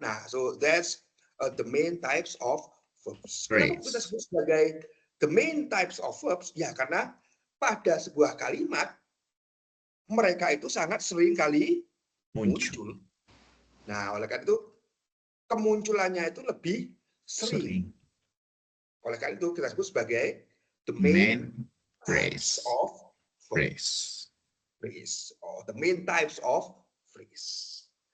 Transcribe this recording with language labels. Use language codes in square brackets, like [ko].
[en] Nah, so that's the main types of verbs. [id] Kenapa kita sebut sebagai [en] the main types of verbs? [id] Ya, karena pada sebuah kalimat mereka itu sangat sering kali muncul. Nah, oleh karena itu kemunculannya itu lebih sering. Oleh karena itu kita sebut sebagai [en] the main types of phrase. Or the main types of phrase.